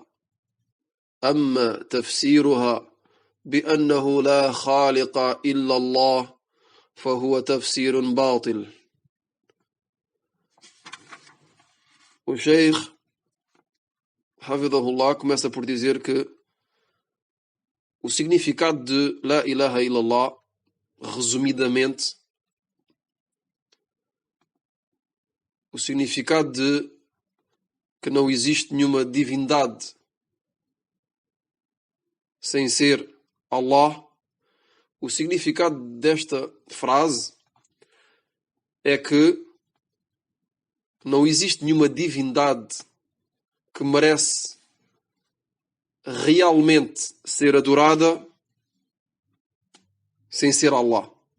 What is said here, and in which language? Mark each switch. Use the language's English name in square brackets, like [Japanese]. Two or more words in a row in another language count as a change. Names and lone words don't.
[Arabic] أما تفسيرها بأنه لا خالق إلا الله فهو تفسير باطل. [Portuguese] O Sheikh hafidhahullah começa por dizer que o significado de [Arabic] لا إله إلا الله, [Portuguese] resumidamente, o significado de que não existe nenhuma divindade sem ser Allah, o significado desta frase é que não existe nenhuma divindade que merece realmente ser adorada sem ser Allah.